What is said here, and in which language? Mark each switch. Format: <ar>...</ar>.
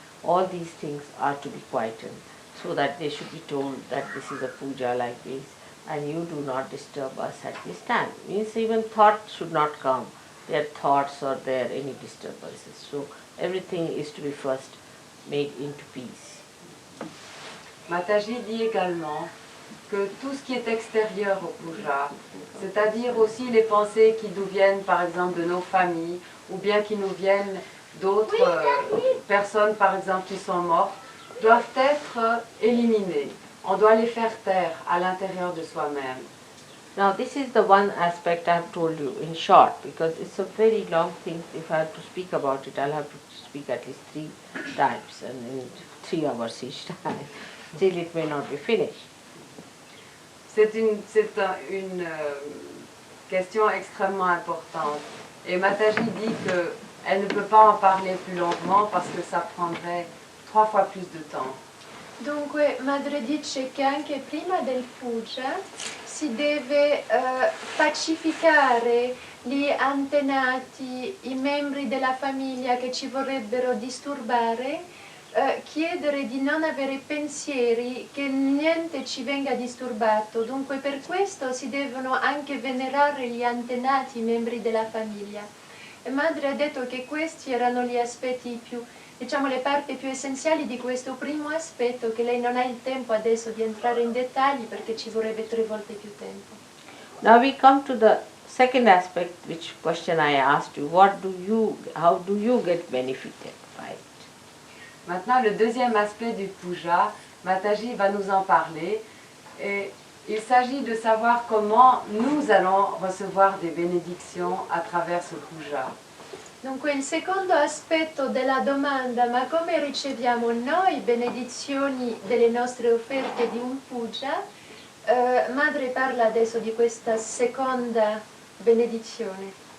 <en>All these things are to be quietened so that they should be told that this is a puja like this and you do not disturb us at this time. Means even thoughts should not come, their thoughts or their any disturbances. So everything is to be first made into peace.</en> <fr>Mataji dit également que tout ce qui est extérieur au puja, c'est-à-dire aussi les pensées qui nous viennent par exemple de nos familles ou bien qui nous viennent d'autres personnes par exemple qui sont mortes, doivent être éliminées. On doit les faire taire à l'intérieur de soi-même.</fr> <en>Now this is the one aspect I have told you in short, because it's a very long thing. If I have to speak about it, I'll have to speak at least 3 times and in 3 hours each time. Still it may not be finished.</en> <fr>C'est une question extrêmement importante. Et Mataji dit qu'elle ne peut pas en parler plus longuement parce que ça prendrait 3 fois plus de temps.</fr> <it>Dunque, Madre dice che anche prima del puja si deve pacificare gli antenati, i membri della famiglia che ci vorrebbero disturbare, chiedere di non avere pensieri, che niente ci venga disturbato. Dunque per questo si devono anche venerare gli antenati, i membri della famiglia. E madre ha detto che questi erano gli aspetti più, diciamo, le parti più essenziali di questo primo aspetto, che lei non ha il tempo adesso di entrare in dettagli perché ci vorrebbe 3 volte più tempo.</it> <en>Now we come to the second aspect, which question I asked you. How do you get benefited by it?</en> <fr>Maintenant, le deuxième aspect du puja, Mataji va nous en parler. Et il s'agit de savoir comment nous allons recevoir des bénédictions à travers ce puja.</fr> <it>Dunque il secondo aspetto della domanda, ma come riceviamo noi benedizioni delle nostre offerte di un puja? Madre parla adesso di questa seconda benedizione.</it>